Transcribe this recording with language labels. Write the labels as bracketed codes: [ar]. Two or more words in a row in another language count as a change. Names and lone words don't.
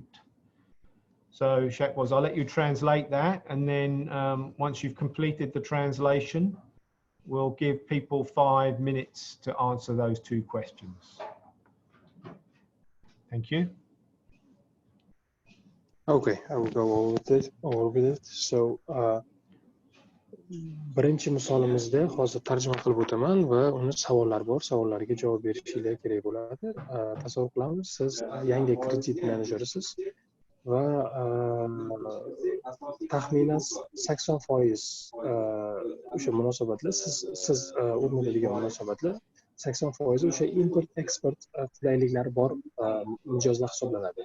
[en] So Shahbaz, I'll let you translate that, and then once you've completed the translation, we'll give people 5 minutes to answer those 2 questions. Thank you. Okay, I will go over with it. So, [uz] birinchi misolimizda hozir tarjima qilib o'taman va uni savollar bor, savollarga javob berishinglar kerak bo'ladi. Tasavvur qilamiz, siz yangi kredit menejerisiz va taxminan 80% o'sha munosabatlar siz o'rnatadigan munosabatlar 80% o'sha import eksport qulayliklari bor mijozlar hisoblanadi.